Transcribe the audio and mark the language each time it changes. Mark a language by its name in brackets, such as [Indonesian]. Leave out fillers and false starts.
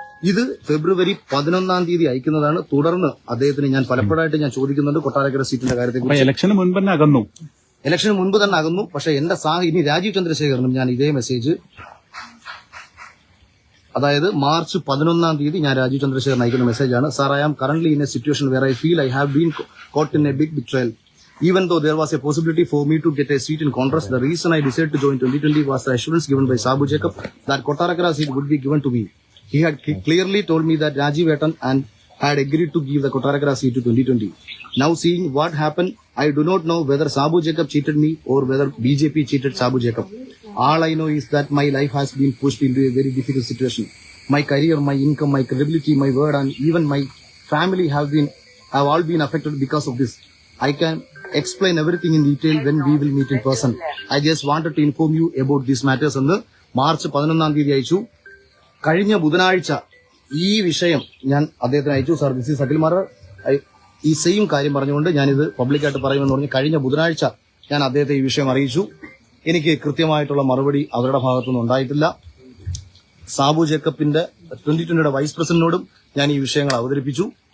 [Malayalam] ഇത് ഫെബ്രുവരി 11 അയക്കുന്നതാണ്. തുടർന്ന് അദ്ദേഹത്തിന് ഞാൻ പലപ്പോഴായിട്ട് ഞാൻ ചോദിക്കുന്നുണ്ട് കൊട്ടാരക്കര സീറ്റിന്റെ കാര്യത്തെക്കുറിച്ച്. ഇലക്ഷന് മുൻപ് തന്നെ അകന്നു. ഇലക്ഷന് മുൻപ് തന്നെ അകന്നു. പക്ഷേ എന്റെ ഇനി രാജീവ് ചന്ദ്രശേഖരനും ഞാൻ ഇതേ മെസ്സേജ്, അതായത് മാർച്ച് 11 ഞാൻ രാജീവ് ചന്ദ്രശേഖരൻ അയക്കുന്ന മെസ്സേജാണ്. [English] Sir, I am currently in a situation where I feel I have been caught in a big betrayal. Even though there was a possibility for me to get a seat in Congress, the reason I decided to join 2020 was the assurance given by Sabu Jacob that Kottarakara seat would be given to me. He had clearly told me that Rajiv Etan and had agreed to give the Kottarakara seat to 2020. Now seeing what happened, I do not know whether Sabu Jacob cheated me or whether BJP cheated Sabu Jacob. All I know is that my life has been pushed into a very difficult situation. My career, my income, my credibility, my word, and even my family have all been affected because of this. I can explain everything in detail when we will meet in person. I just wanted to inform you about these matters. [Malayalam] എന്ന് March 11 അയച്ചു. കഴിഞ്ഞ ബുധനാഴ്ച ഈ വിഷയം ഞാൻ അദ്ദേഹത്തിന് അയച്ചു. Sir, [English] this is [Malayalam] Akhil Marar, ഈ സെയിം കാര്യം പറഞ്ഞുകൊണ്ട് ഞാനിത് പബ്ലിക്കായിട്ട് പറയുമെന്ന് പറഞ്ഞ് കഴിഞ്ഞ ബുധനാഴ്ച ഞാൻ അദ്ദേഹത്തെ ഈ വിഷയം അറിയിച്ചു. എനിക്ക് കൃത്യമായിട്ടുള്ള മറുപടി അവരുടെ ഭാഗത്തുനിന്ന് ഉണ്ടായിട്ടില്ല. സാബു ജേക്കബിന്റെ 2020 വൈസ് പ്രസിഡന്റിനോടും ഞാൻ ഈ വിഷയങ്ങൾ അവതരിപ്പിച്ചു.